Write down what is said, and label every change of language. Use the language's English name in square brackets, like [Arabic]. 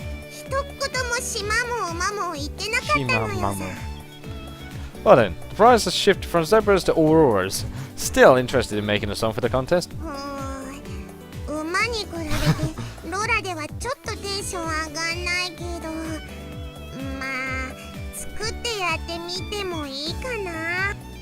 [Japanese] 一言も島も馬も言ってなかったのよさ。 [English] Well then, the prize has shifted from zebras to auroras. Still interested in making a song for the contest? [Japanese] 馬に比べてロラではちょっとテンション上がんないけど、まあ作ってやってみてもいいかな。